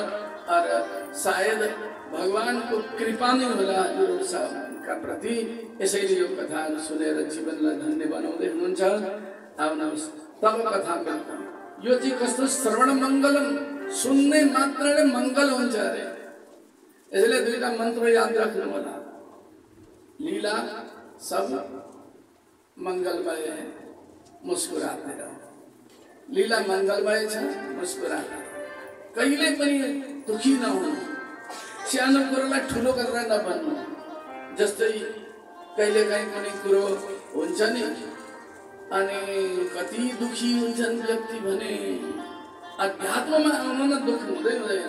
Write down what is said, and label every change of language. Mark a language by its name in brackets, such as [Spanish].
[Nepali] और सायद भगवानको कृपा नै होला हजुरहरूका प्रति, यसैले यो कथाहरू सुनेर जीवनलाई धन्य बनाउँदै हुनुहुन्छ। आउनुहोस् तब कथा बोल्छौँ। यो चाहिँ कस्तो श्रवण मङ्गलम, सुन्ने मात्रले मङ्गल हुन्छ अरे। यसैले दुईटा मन्त्र याद राख्नु होला। [Hindi] लीला सब मंगलमय है, मुस्कुराते रहो। [Nepali] लीला मंगलमय छ, मुस्कुराते कहिले पनि दुखी नहुनु, सानो कुरोलाई ठुलो गरेर नभन्नु। जस्तै कहिले काहीँ कुनै कुरो हुन्छ नि, अनि कति दुखी हुन्छन् व्यक्ति भने अध्यात्ममा आउन न दुख हुँदैन।